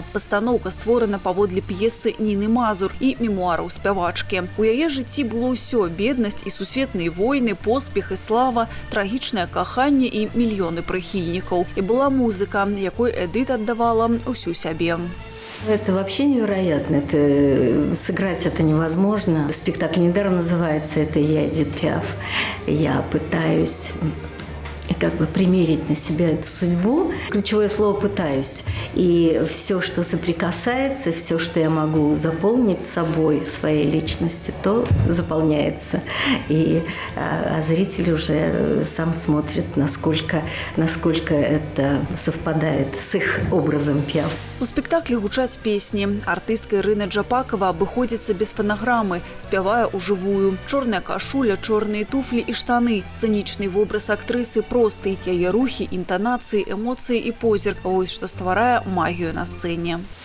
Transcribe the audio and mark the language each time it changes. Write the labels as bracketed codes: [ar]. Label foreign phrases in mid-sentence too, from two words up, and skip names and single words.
[be] Пастаноўка створана паводле п'есы Ніны Мазур і мемуараў спявачкі. У яе жыцці было ўсё: беднасць і сусветныя войны, поспех і слава, трагічнае каханне і мільёны прыхільнікаў. І была музыка, якой Эдит аддавала ўсю сябе. [ru] Это вообще невероятно. Сыграть это невозможно. Спектакль недаром называется «Это я, Эдит Пиаф». Я пытаюсь как бы примерить на себя эту судьбу. Ключевое слово «пытаюсь». И все, что соприкасается, все, что я могу заполнить собой, своей личностью, то заполняется. А зритель уже сам смотрит, насколько это совпадает с их образом Пиаф. [be] У спектаклі гучаць песні. Артыстка Ірына Джапакова абыходзіцца без фанаграмы, спявае ўжывую. Чорная кашуля, чорныя туфлі і штаны. Сцэнічны вобраз актрысы просты. Яе рухі, інтанацыі, эмоцыі і позірк. Вось што стварае магію на сцэне.